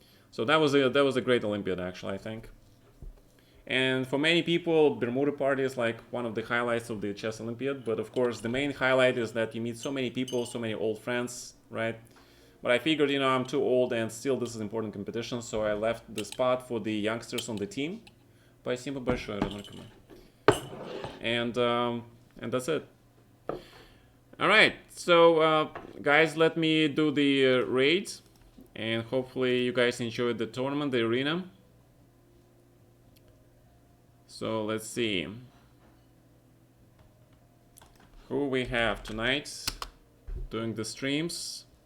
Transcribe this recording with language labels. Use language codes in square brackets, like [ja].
[en] So that was a great Olympiad, actually, I think. And for many people, Bermuda Party is like one of the highlights of the chess Olympiad. But of course, the main highlight is that you meet so many people, so many old friends, right? But I figured, you know, I'm too old and still this is important competition, so I left the spot for the youngsters on the team. [ru] Спасибо большое, родной. [en] And that's it. All right, so guys, let me do the raid, and hopefully you guys enjoyed the tournament, the arena. So let's see who we have tonight doing the streams.